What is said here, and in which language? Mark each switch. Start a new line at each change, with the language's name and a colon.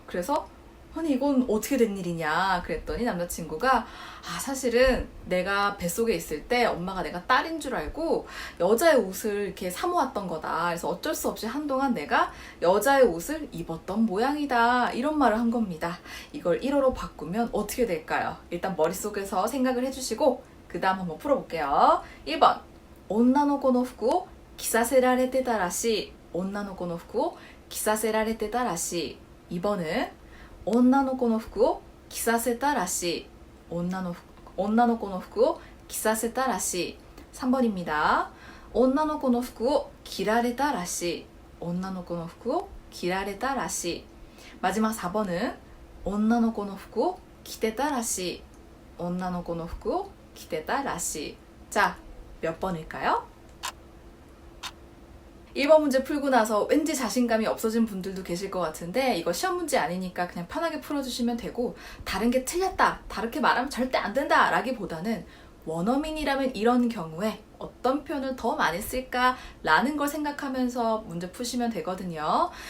Korean: 그래서 아니 이건 어떻게 된 일이냐 그랬더니 남자친구가 사실은 내가 뱃속에 있을 때 엄마가 내가 딸인 줄 알고 여자의 옷을 이렇게 사모았던 거다. 그래서 어쩔 수 없이 한동안 내가 여자의 옷을 입었던 모양이다. 이런 말을 한 겁니다. 이걸 1어로 바꾸면 어떻게 될까요? 일단 머릿속에서 생각을 해주시고 그 다음 한번 풀어볼게요. 1번
Japanese: 女の子の服を着させられてたらしい。女の子の服を着させられてたらしい。
Korean: 2번은
Japanese: 女の子の服を着させたらしい。女の子の服を着させたらしい。
Korean: 3번입니다.
Japanese: 女の子の服を着られたらしい。女の子の服を着られたらしい。
Korean: 마지막 4번은
Japanese: 女の子の服を着てたらしい。女の子の服を着てたらしい。
Korean: 자, 몇 번일까요? 1번 문제 풀고 나서 왠지 자신감이 없어진 분들도 계실 것 같은데 이거 시험 문제 아니니까 그냥 편하게 풀어주시면 되고, 다른 게 틀렸다, 다르게 말하면 절대 안 된다 라기보다는 원어민이라면 이런 경우에 어떤 표현을 더 많이 쓸까 라는 걸 생각하면서 문제 푸시면 되거든요.